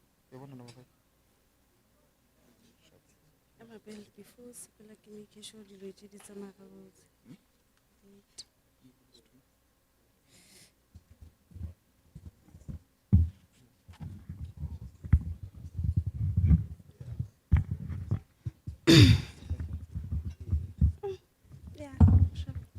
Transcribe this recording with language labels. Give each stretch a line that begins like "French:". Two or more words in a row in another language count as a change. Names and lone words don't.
Tswana: Amabel, before sepela ke
English: make sure
Tswana: dilo tse di tsamaya ka botse.
English: Yeah, sure.